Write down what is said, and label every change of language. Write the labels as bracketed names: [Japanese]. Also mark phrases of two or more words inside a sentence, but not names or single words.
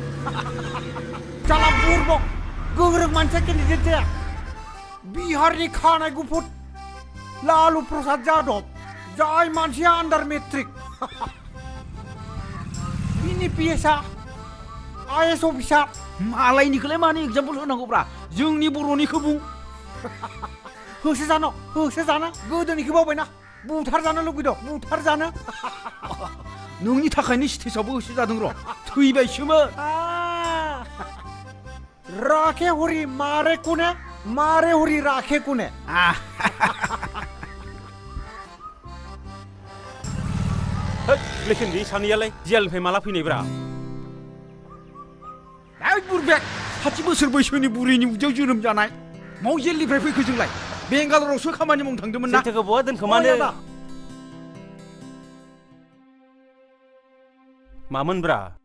[Bodo] साला बुरबक गोरों मानसिया केन्डिडेट जाया बिहारनि खानाय गुफुर लालु प्रसाद जादब जाय मानसिया [English] under matric [Bodo] बिनि पिएसआ [English] IAS officer [Bodo] मालायनिखौलाय मानो एग्जाम्पल होनांगौब्रा जोंनि बर'निखौ बुं होसो जानो गोदोनिखौ बावबायना बुथार जानो लुगैदों बुथार जानो नोंनि थाखायनो स्टेजआवबो होसो जादों र' थैबायसोमोन [Hindi] राखे हरि मारे हरि राखे कुने [Bodo] लेकिन बे सानैयालाय जेलनिफ्राय माला फैनायब्रा बुरबेक 60 बोसोर बैसोनि बुरैनि उदैयाव जोनोम जानाय माव जेलनिफ्राय फैखो जोंलाय बेंगालरावसो खामानि मावनो थांदोंमोन ना जेथोखौ बहा दोनखोमानो मामोनब्रा